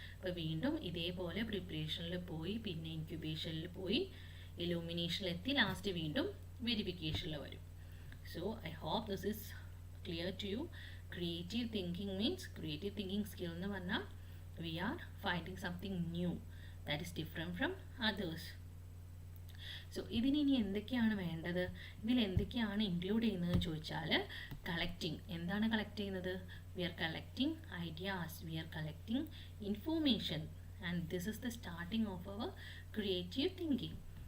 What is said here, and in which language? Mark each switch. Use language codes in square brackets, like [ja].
[ml] അപ്പോൾ വീണ്ടും ഇതേപോലെ പ്രിപ്പറേഷനിൽ പോയി, പിന്നെ ഇൻക്യുബേഷനിൽ പോയി, ഇലൂമിനേഷനിലെത്തി, ലാസ്റ്റ് വീണ്ടും വെരിഫിക്കേഷനിൽ വരും. [en] So I hope this is clear to you. Creative thinking means, creative thinking skill [ml] എന്ന് പറഞ്ഞാൽ [en] we are finding something new that is different from others. [ml] So ഇതിന് ഇനി എന്തൊക്കെയാണ് വേണ്ടത്, ഇതിൽ എന്തൊക്കെയാണ് ഇൻക്ലൂഡ് ചെയ്യുന്നത് ചോദിച്ചാൽ, കളക്റ്റിംഗ്. എന്താണ് കളക്ട് ചെയ്യുന്നത്? [en] We are collecting ideas, we are collecting information, and this is the starting of our creative thinking.